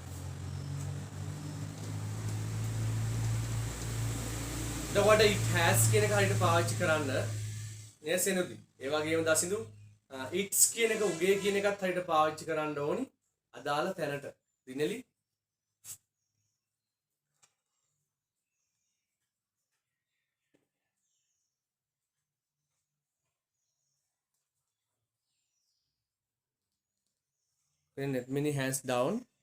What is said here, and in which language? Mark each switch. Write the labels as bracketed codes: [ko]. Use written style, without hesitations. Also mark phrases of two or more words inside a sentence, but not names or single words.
[si] එතකොට [en] it has [si] කියන එක හරියට පාවිච්චි කරන්න නේද සෙනුදි. ඒ වගේම දසින්දු it's කියන එක උගේ කියන එකත් හරියට පාවිච්චි කරන්න ඕනි අදාළ තැනට. [en] දිනලි then let many hands down.